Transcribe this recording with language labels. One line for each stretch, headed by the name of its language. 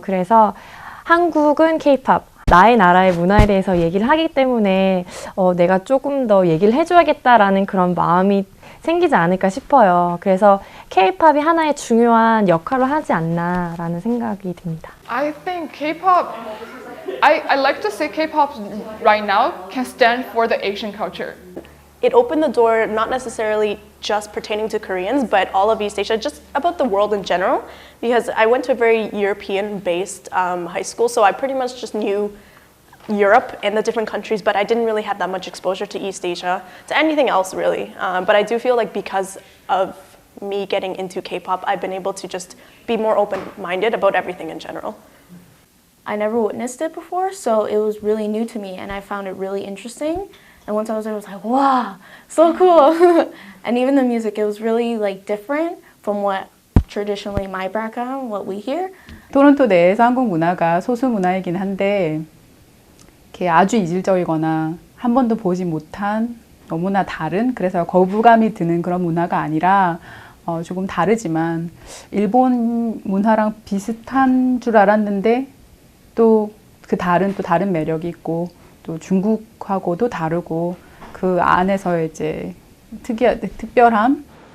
Korean: 그래서 한국은 K-팝, 나의 나라의 문화에 대해서 얘기를 하기 때문에 내가 조금 더 얘기를 해줘야겠다라는 그런 마음이 생기지 않을까 싶어요. 그래서 K-팝이 하나의 중요한 역할을 하지 않나라는 생각이 듭니다.
English: I think K-pop, I like to say K-pop right now can stand for the Asian culture. It opened the door not necessarily just pertaining to Koreans, but all of East Asia, just about the world in general, because I went to a very European-based high school, so I pretty much just knew Europe and the different countries, but I didn't really have that much exposure to East Asia, to anything else really. But I do feel like because of me getting into K-pop, I've been able to just be more open-minded about everything in general. I never witnessed it before, so it was really new to me, and I found it really interesting. And once I was there, I was like, wow, so cool. And even the music, it was really like different from what traditionally my background, what we hear.
Korean: 토론토 내에서 한국 문화가 소수 문화이긴 한데 이렇게 아주 이질적이거나 한 번도 보지 못한 너무나 다른, 그래서 거부감이 드는 그런 문화가 아니라 조금 다르지만 일본 문화랑 비슷한 줄 알았는데 또 그 다른 매력이 있고 또 중국하고도 다르고 그 안에서 이제 특별함.